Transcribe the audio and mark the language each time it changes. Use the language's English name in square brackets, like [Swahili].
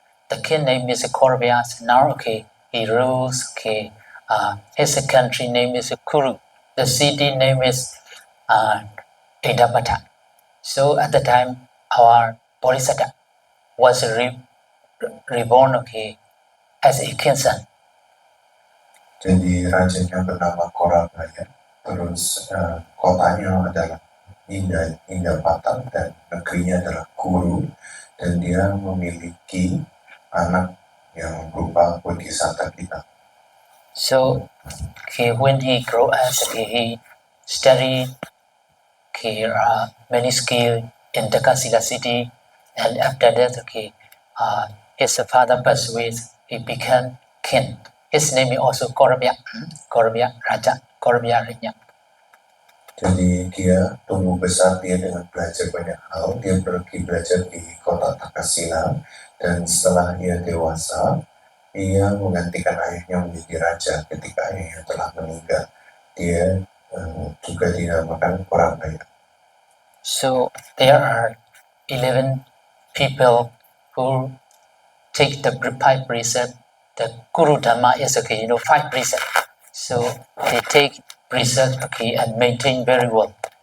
[English] The king name is Korabya. Now he rules. His country name is Kuru. The city name is Indapata. So at the time, our Bodhisattva was reborn as a king's son. [Indonesian] Jadi rajanya bernama Korabaya, terus kotanya adalah Indapata dan negerinya adalah Kuru, dan dia memiliki anak yang berupa Bodhisattva kita. [English] So when he grew up, he studied many skills in Takasila city, and after that his father passed away. He became king. His name is also Korabya Raja, Korabya Ranya. [Indonesian] Jadi dia tumbuh besar, dia dengan belajar banyak hal. Dia pergi belajar di kota Takasila, dan setelah ia dewasa, ia menggantikan ayahnya menjadi raja ketika ayahnya telah meninggal. Dia juga dinamakan Korabaya. [English] So there are 11 people who take the 5 precepts. The Guru Dhamma is 5 precepts. So they take precepts and maintain very well.